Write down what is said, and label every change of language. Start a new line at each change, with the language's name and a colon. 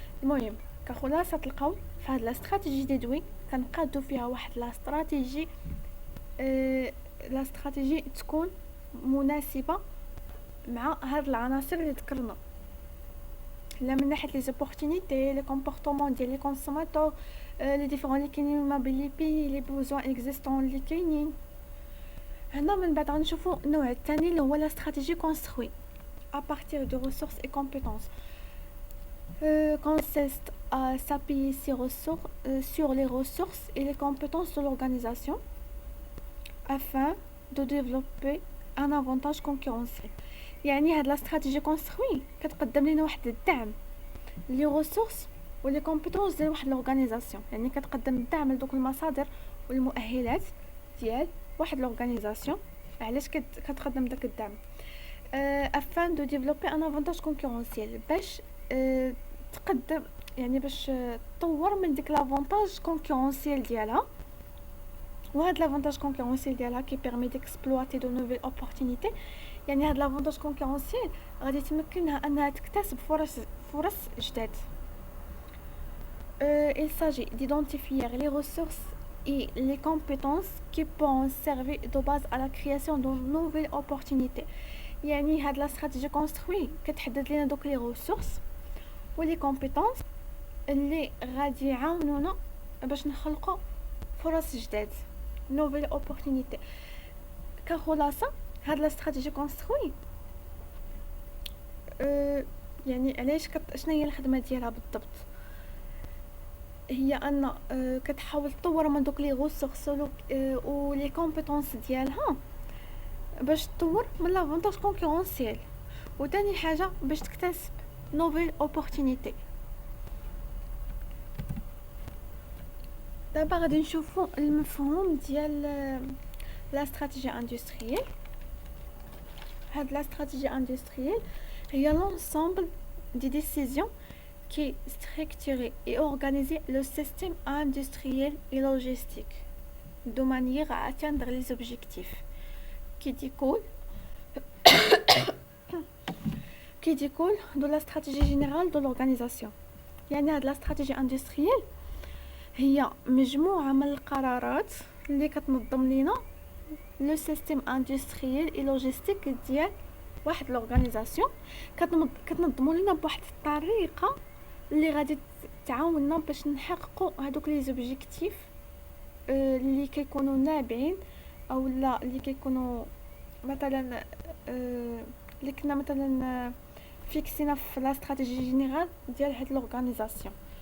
Arabic: المهم كخلاصه القول، فهاد لا استراتيجي ديدوي كنقادو فيها واحد لا استراتيجي لا استراتيجي تكون مناسبه مع هاد العناصر اللي ذكرنا، لا من ناحيه لي زوبورتونيتي لي كومبورطمون ديال لي كونسوماتور لي ديفيرون اللي كاينين ما بين لي بي لي بوزوان اكزيستون اللي كاينين. هنا من بعد غنشوفوا النوع الثاني اللي هو لا استراتيجي كونستروي
French: à partir de ressources et compétences. Consiste à s'appuyer sur les ressources et les compétences de l'organisation afin de développer un avantage concurrentiel.
Arabic: يعني هاد لا استراتيجي كونستروي كتقدم لنا واحد الدعم لي ريسورس ولي كومبيتونس ديال واحد لورغانيزاسيون، يعني كتقدم الدعم لدوك المصادر والمؤهلات ديال واحد لورغانيزاسيون. علاش كتقدم داك الدعم؟
French: afin de développer un avantage concurrentiel،
Arabic: باش تقدم يعني باش تطور من ديك لافونتاج كونكورونسيال ديالها. وهاد لافونتاج كونكورونسيال ديالها كي بيرمي ديكسبلواتي دو نوفيل اوبورتونيتي، يعني هاد لافونتاج كونكورونسيال غادي تمكنها انها تكتسب فرص جداد.
French: il s'agit d'identifier les ressources et les compétences qui pourront servir de base à la création de nouvelles opportunités.
Arabic: يعني هاد لا استراتيجي كونستروي كتحدد لنا دوك لي ريسورس ولي كومبيتونس اللي غادي يعاونونا باش نخلقوا فرص جداد نوفيل اوبورتونيتي. كخلاصه هاد لا استراتيجي كونستروي يعني علاش شنو هي الخدمه ديالها بالضبط؟ هي ان كتحاول تطور من دوك لي ريسورس و لي كومبيتونس ديالها باش تطور من لافونتاج كونكورونسيال، وثاني حاجه باش تكتسب نوفيل اوبورتونيتي. دابا غادي نشوفوا المفهوم ديال لا استراتيجي اندستريال.
French: هاد لا stratégie industrielle هي l'ensemble des décisions qui structurer et organiser le système industriel et logistique de manière à atteindre les objectifs qui découlent de la stratégie générale de l'organisation.
Arabic: يعني هاد لا stratégie industrielle هي مجموعة من القرارات اللي كتنظم لينا لو سيستيم اندستريال اي لوجيستيك ديال واحد لورغانيزاسيون، كتنظموا لينا بواحد الطريقه اللي غادي تعاوننا باش نحققوا هذوك لي زوبجيكتيف اللي كيكونوا نابعين او لا اللي كيكونوا مثلا اللي كنا مثلا فيكسينا في لا استراتيجي جينيرال ديال هاد لورغانيزاسيون.